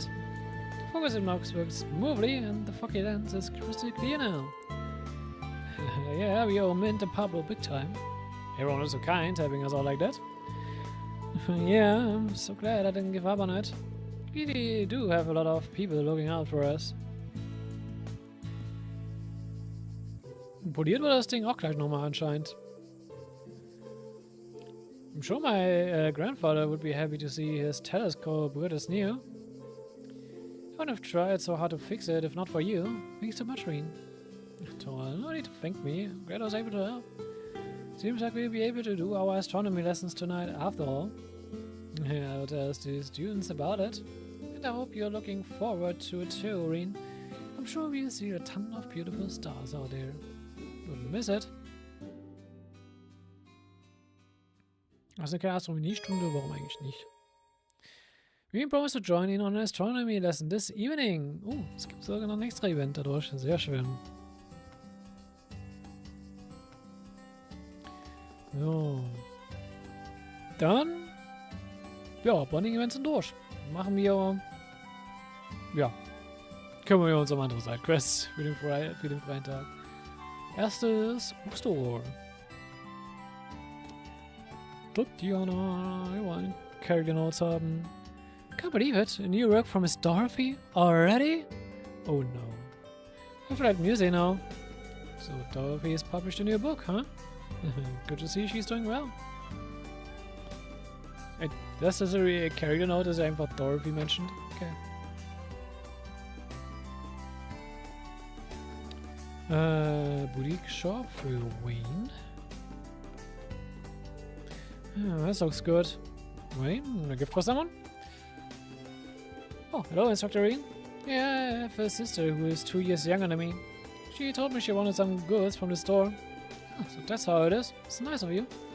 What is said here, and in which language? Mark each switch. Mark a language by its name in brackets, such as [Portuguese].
[English] The focus box works smoothly and the foggy lens is crystal clear now. Yeah, we owe Mint and Pablo big time. Everyone was so kind, helping us all like that. Yeah, I'm so glad I didn't give up on it. We really do have a lot of people looking out for us. [German] Poliert wurde das Ding auch gleich nochmal anscheinend. [English] I'm sure my grandfather would be happy to see his telescope good as new. I wouldn't have tried so hard to fix it if not for you. Thanks so much, Reen. No need to thank me. I'm glad I was able to help. Seems like we'll be able to do our astronomy lessons tonight after all. Yeah, I'll tell the students about it. And I hope you're looking forward to it too, Reen. I'm sure we'll see a ton of beautiful stars out there. Wouldn't miss it. [German] Also keine Astronomiestunde, warum eigentlich nicht? [English] We promised to join in on an astronomy lesson this evening. [German] Es gibt sogar noch ein extra Event dadurch. Sehr schön. So. Dann. Ja, Bonding-Events sind durch. Machen wir. Ja. Kümmern wir uns um andere Sidequests für den freien Tag. Erstes Bookstore. Diana, wir wollen Character Notes haben. [English] Can't believe it. A new work from Miss Dorothy already? Oh no. I've read music now. So Dorothy has published a new book, huh? Good to see she's doing well. [German] Das ist a Character Note, dass er einfach Dorothy mentioned. Okay. Boutique Shop für Wayne. [English] That looks good. Wayne, a gift for someone? Oh, hello, Instructor Reen. Yeah, I have a sister who is 2 years younger than me. She told me she wanted some goods from the store. Oh, so that's how it is. It's nice of you.